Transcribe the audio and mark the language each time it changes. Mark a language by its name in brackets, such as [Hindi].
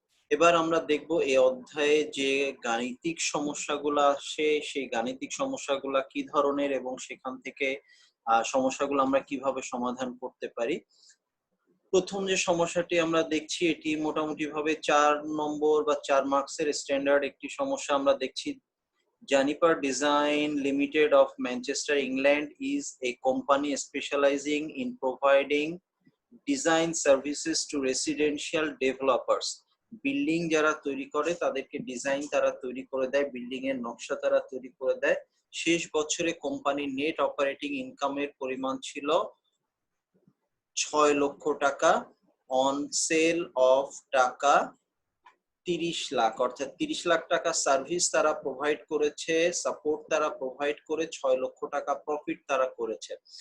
[Bangla] এবার আমরা দেখব এই অধ্যায়ে যে গাণিতিক সমস্যাগুলো আসে সেই গাণিতিক সমস্যাগুলা কি ধরনের এবং সেখান থেকে সমস্যাগুলো আমরা কিভাবে সমাধান করতে পারি। প্রথম যে সমস্যাটি আমরা দেখছি এটি মোটামুটি ভাবে 4 নম্বর বা 4 মার্কসের স্ট্যান্ডার্ড একটি সমস্যা আমরা দেখছি। [English] Juniper Design Limited of Manchester, England is a company specializing in providing design services to residential developers. [Bangla] Building যারা তৈরি করে তাদেরকে ডিজাইন তারা তৈরি করে দেয়, বিল্ডিং এর নকশা তারা তৈরি করে দেয়। শেষ বছরে কোম্পানির নেট অপারেটিং ইনকামের পরিমাণ ছিল 6 লক্ষ টাকা, অন সেল অফ টাকা 30 লাখ, অর্থাৎ 30 লাখ টাকা সার্ভিস তারা প্রোভাইড করেছে, সাপোর্ট তারা প্রোভাইড করে 6 লক্ষ টাকা প্রফিট তারা করেছে।